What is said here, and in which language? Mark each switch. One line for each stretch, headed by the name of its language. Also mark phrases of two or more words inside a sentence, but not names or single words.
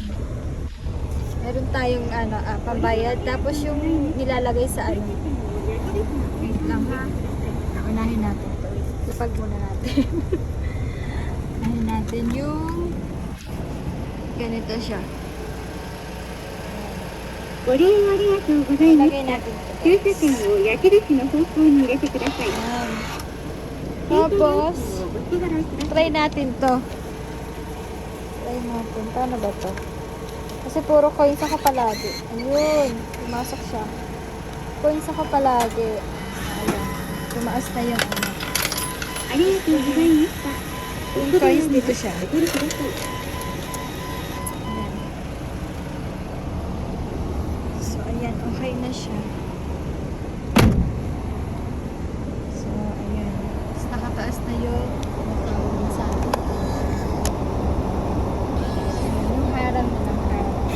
Filipino: Meron tayong pambayad, tapos yung nilalagay sa ano. Wait lang ha. Unahin natin to. Ipag muna natin. Unahin natin yung ganito siya.
Japanese: ご利用ありがとうございます。
Filipino: Lagay natin to.
Japanese: 駐車券を矢印の方向に入れてください。
Filipino: Ayan.
Japanese: 電車
Filipino: Tapos,
Japanese: のお支払いください。
Filipino: try natin to. Try natin. Paano ba to? Kasi puro coins ako palagi. Ayun. Pumasok siya. Coins ako palagi. Ayan. Tumaas na yung ano.
Japanese: ありがとうございました。
Filipino: Yung coins dito siya.
Japanese: お取りください。
Filipino: Ayan. So, ayan. Okay na siya. So, ayan. Tapos nakataas na yung tawag sa atin. Ayan, yung harang na ng harang.